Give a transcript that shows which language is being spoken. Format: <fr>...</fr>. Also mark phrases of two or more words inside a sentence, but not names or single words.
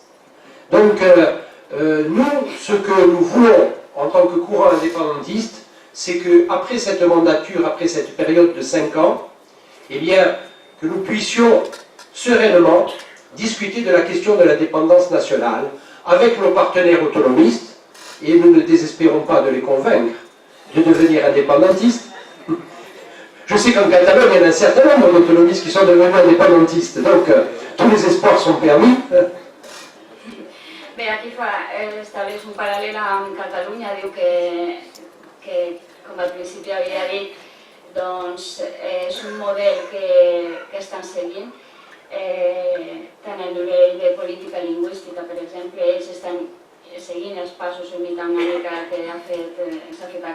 <fr>Donc, nous, ce que nous voulons en tant que courant indépendantiste, c'est qu'après cette mandature, après cette période de 5 ans, eh bien, que nous puissions sereinement discuter de la question de l'indépendance nationale avec nos partenaires autonomistes, et nous ne désespérons pas de les convaincre de devenir indépendantistes. Je sais qu'en Catalogne, il y a un certain nombre d'autonomistes qui sont devenus indépendantistes, donc tous les espoirs sont permis.</fr> <ca>Bé, aquí estableix un paral·lel amb Catalunya, diu que com al principi havia dit, doncs és un model que estan seguint, tant a nivell de política lingüística, per exemple, ells estan seguint els passos imitant una mica que s'ha fet a</ca>